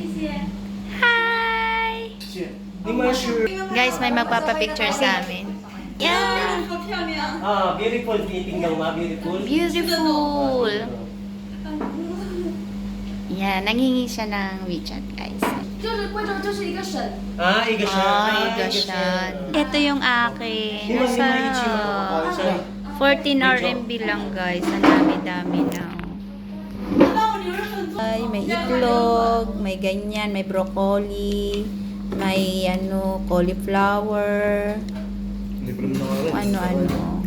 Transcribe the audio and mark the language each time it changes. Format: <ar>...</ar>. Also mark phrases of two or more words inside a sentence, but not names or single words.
<en>Hi!</en> <tl>Guys, may magpapapicture sa amin. Yan! Beautiful. Titingnan mo, beautiful. Beautiful! Yan, nangingi siya ng WeChat, guys.</tl> <zh>就是贵州就是一个省。</zh> <tl>Iga siya. Igashan. Ito yung akin. Nasa 14 RMB lang, guys. Ang dami-dami na. Ay, may itlog, may ganyan, may broccoli, may cauliflower, ano-ano.</tl>